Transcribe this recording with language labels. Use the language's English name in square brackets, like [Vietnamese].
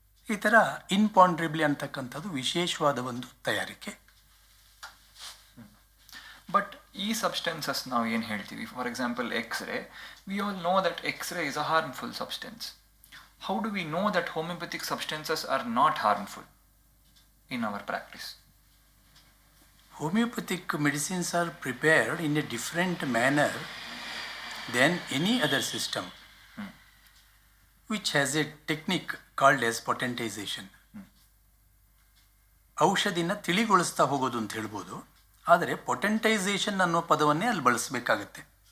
[Kannada] ಈ ಥರ ಇನ್ಪಾಂಡ್ರೇಬ್ಲಿ ಅಂತಕ್ಕಂಥದ್ದು ವಿಶೇಷವಾದ ಒಂದು ತಯಾರಿಕೆ. [English] but ಈ substances [Kannada] ನಾವು ಏನು ಹೇಳ್ತೀವಿ, [English] For example X-ray, we all know that X-ray is a harmful substance. How do we know that homeopathic substances are not harmful in our practice? Homeopathic medicines are prepared in a different manner than any other system, which has a technique called as potentization. [Kannada] ಔಷಧಿನ ತಿಳಿಗೊಳಿಸ್ತಾ ಹೋಗೋದು ಅಂತ ಹೇಳ್ಬೋದು, ಆದರೆ ಪೊಟೆಂಟೈಸೇಷನ್ ಅನ್ನೋ ಪದವನ್ನೇ ಅಲ್ಲಿ ಬಳಸಬೇಕಾಗತ್ತೆ.